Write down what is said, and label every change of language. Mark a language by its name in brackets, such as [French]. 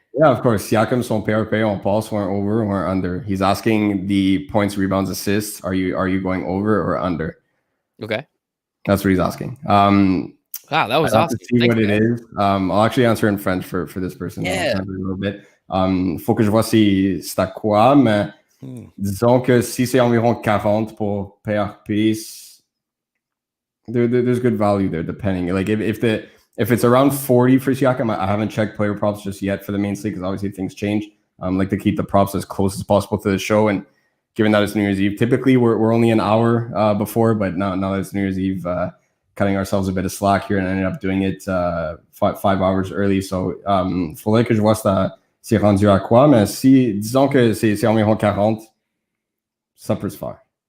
[English] Yeah, of course. Siakam, [French] son PRP, on passe, [English] or over or under. He's asking the points, rebounds, assists. Are you going over or under? Okay. That's what he's asking. Wow, that was awesome. To see what it is. I'll actually answer in French for this person. Yeah. A little bit. [French] Faut que je vois si c'est à quoi, mais disons que si c'est environ 40 pour PRP, [English] there's good value there, depending. Like if it's around 40 for Siakam, I haven't checked player props just yet for the main slate because obviously things change. Like to keep the props as close as possible to the show, and given that it's New Year's Eve, typically we're only an hour before, but now that it's New Year's Eve, cutting ourselves a bit of slack here and ended up doing it 5 hours early. [French] So, faudrait que je vois c'est rendu à quoi, mais si, disons que c'est environ 40, ça peut se faire.